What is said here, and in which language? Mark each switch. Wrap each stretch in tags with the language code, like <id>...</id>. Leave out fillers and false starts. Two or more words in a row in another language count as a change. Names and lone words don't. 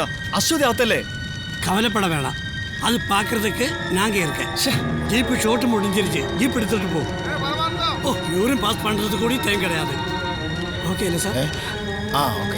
<ml>അശ്വതി അകത്തല്ലേ?</ml> <ta>கவலைப்பட வேணாம், அது பார்க்கறதுக்கு நாங்க இருக்கேன். ஜீப்பு ஷோட்டு முடிஞ்சிருச்சு, ஜீப் எடுத்துட்டு போ. ஓ,</ta> <en>urine pass</en> <ta>பண்றது கூட டைம் கிடையாது. ஓகே இல்லை சார்?</ta> <ml>ആ ഓക്കെ.</ml>